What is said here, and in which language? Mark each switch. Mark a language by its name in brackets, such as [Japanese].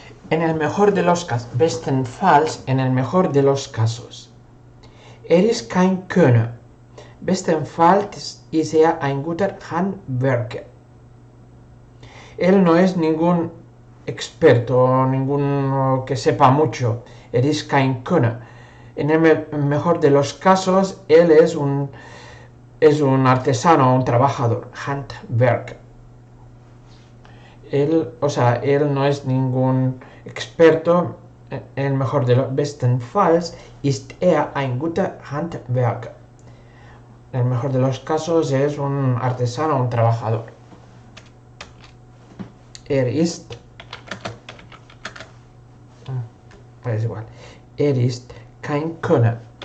[Spanish] En el mejor de los casos, bestenfalls, en el mejor de los casos. [German] Ist kein Könner. Bestenfalls ist er ein guter Handwerker. [Spanish] Él no es ningún experto, ningún que sepa mucho. [German] Ist kein Könner. [Spanish] En el mejor de los casos, él es un artesano, un trabajador. Handwerker. Él no es ningún experto. En el mejor de los [German] bestenfalls ist er ein guter Handwerker. [Spanish] En el mejor de los casos es un artesano, un trabajador. Ist es igual. [German] Ist kein Könner.